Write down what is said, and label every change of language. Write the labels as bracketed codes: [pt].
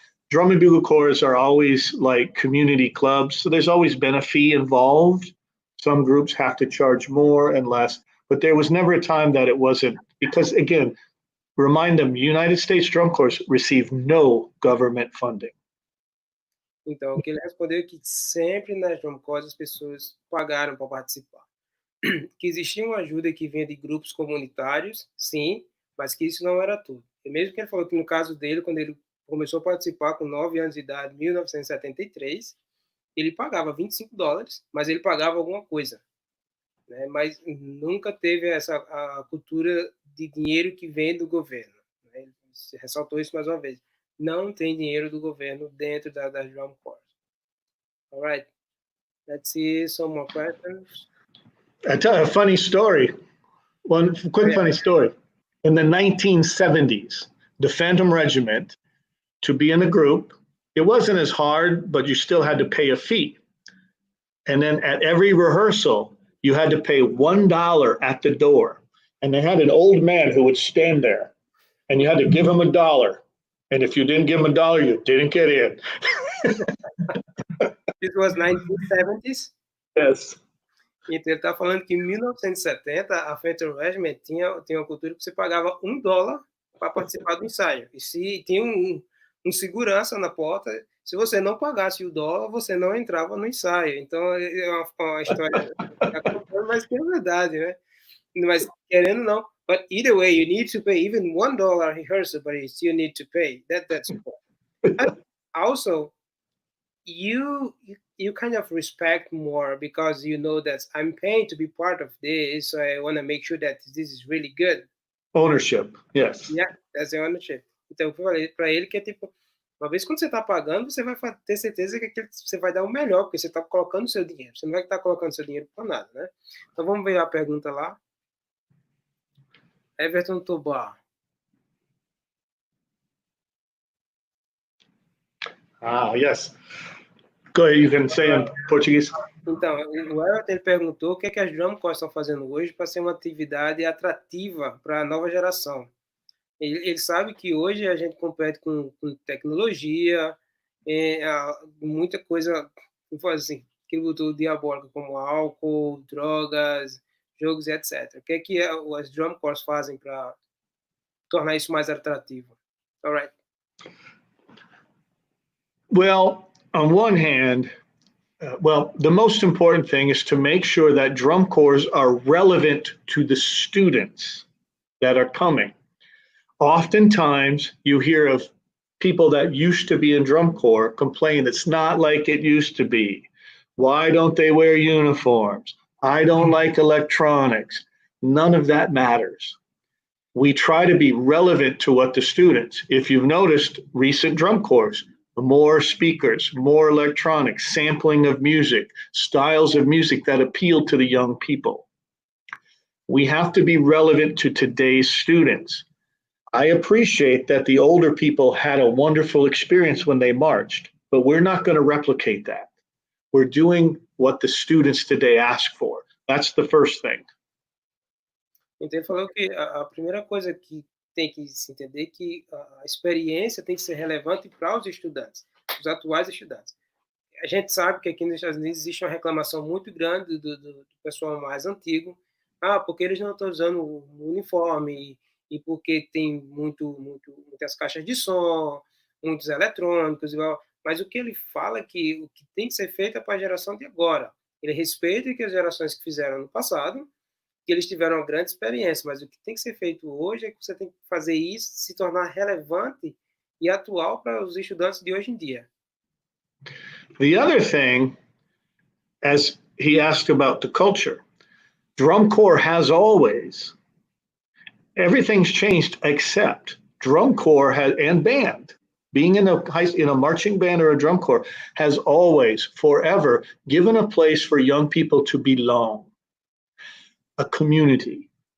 [en] Drum and bugle corps are always like community clubs, so there's always been a fee involved. Some groups have to charge more and less, but there was never a time that it wasn't, because again, remind them, United States Drum Corps receive no government funding. [pt] Então, o que ele respondeu é que sempre nas drum corps as pessoas pagaram para participar. Que existia uma ajuda que vinha de grupos comunitários, sim, mas que isso não era tudo. E mesmo que ele falou que no caso dele, quando ele começou a participar com 9 anos de idade, em 1973, ele pagava $25, mas ele pagava alguma coisa, né? Mas nunca teve a cultura de dinheiro que vem do governo, né? Ele ressaltou isso mais uma vez. Não tem dinheiro do governo dentro das drum corps. [en] All right, let's see some more questions. I tell you a funny story. One quick funny story. In the 1970s, the Phantom Regiment, to be in a group, it wasn't as hard, but you still had to pay a fee. And then at every rehearsal, you had to pay $1 at the door. And they had an old man who would stand there, and you had to give him $1. And if you didn't give him $1, you didn't get in. This was 1970s? Yes. [pt] Então, ele está falando que em 1970 a Phantom Regiment tinha uma cultura que você pagava $1 para participar do ensaio. E se tinha um segurança na porta, se você não pagasse o $1, você não entrava no ensaio. Então, é uma história, mas que é verdade, né? Mas querendo ou não, [en] but either way, you need to pay even $1 rehearsal, but you still need to pay. That's important. Also, you kind of respect more because you know that I'm paying to be part of this, so I want to make sure that this is really good. Ownership, yes. Yeah, that's the ownership. [pt] Então, eu falei para ele que é tipo, uma vez quando você está pagando, você vai ter certeza que você vai dar o melhor, porque você está colocando o seu dinheiro. Você não vai estar colocando seu dinheiro para nada, né? Então, vamos ver a pergunta lá. [en] Everton Tobar. Yes. Go ahead, you can say in Portuguese. [pt] Então, o Everton perguntou o que é que as drum corps estão fazendo hoje para ser uma atividade atrativa para a nova geração. Ele sabe que hoje a gente compete com tecnologia, muita coisa, assim, que botou diabólica, como álcool, drogas, jogos, etc. O que é que as drum corps fazem para tornar isso mais atrativo? [en] All right. Well, on one hand, the most important thing is to make sure that drum corps are relevant to the students that are coming. Oftentimes, you hear of people that used to be in drum corps complain it's not like it used to be. Why don't they wear uniforms? I don't like electronics. None of that matters. We try to be relevant to what the students, if you've noticed recent drum corps, more speakers, more electronics, sampling of music, styles of music that appeal to the young people. We have to be relevant to today's students. I appreciate that the older people had a wonderful experience when they marched, but we're not going to replicate that. We're doing what the students today ask for. That's the first thing. [pt] Então ele falou que a primeira coisa que tem que se entender é que a experiência tem que ser relevante para os estudantes, os atuais estudantes. A gente sabe que aqui nos Estados Unidos existe uma reclamação muito grande do pessoal mais antigo, porque eles não estão usando o uniforme e porque tem muitas caixas de som, muitos eletrônicos, igual. Mas o que ele fala é que o que tem que ser feito é para a geração de agora. Ele respeita que as gerações que fizeram no passado, que eles tiveram uma grande experiência, mas o que tem que ser feito hoje é que você tem que fazer isso se tornar relevante e atual para os estudantes de hoje em dia. [en] The other thing, as he asked about the culture, drum corps has always, everything's changed except drum corps and band. Being in a marching band or a drum corps has always, forever, given a place for young people to belong. A community.